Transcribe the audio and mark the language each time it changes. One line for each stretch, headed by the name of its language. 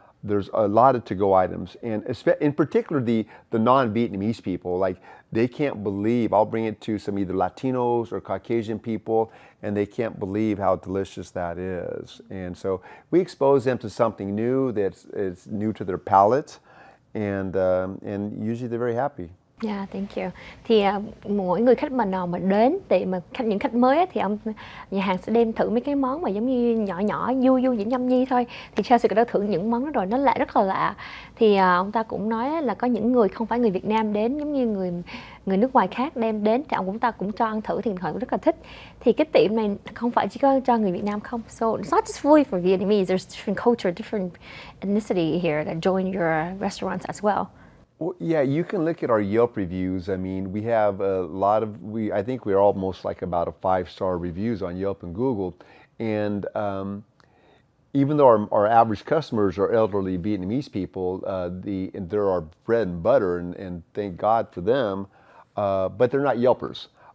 English: There's a lot of to-go items, and in particular the non-Vietnamese people, like they can't believe, I'll bring it to some either Latinos or Caucasian people, and they can't believe how delicious that is. And so we expose them to something new that's new to their palate, and usually they're very happy. Yeah, thank you.
Vietnamese: Thì mỗi người khách nào mà đến tiệm, những khách mới á, thì nhà hàng sẽ đem thử mấy cái món mà giống như nhỏ vui chỉ nhâm nhi thôi. Thì Chelsea đã thử những món đó rồi, nó rất là lạ. Thì ông ta cũng nói là có những người không phải người Việt Nam đến, giống như người nước ngoài khác đem đến, thì ông ta cũng cho ăn thử, thì họ rất là thích. Thì cái tiệm này không phải chỉ có cho người Việt Nam không.
English: So it's not just fully for Vietnamese. There's different culture, different ethnicity here that join your restaurants as well. Well, yeah, you can look at our Yelp reviews. I mean, we have a lot of, I think we're almost like about a 5-star reviews on Yelp and Google. And even though our average customers are elderly Vietnamese people, they're our bread and butter, and thank God for them, but they're not Yelpers.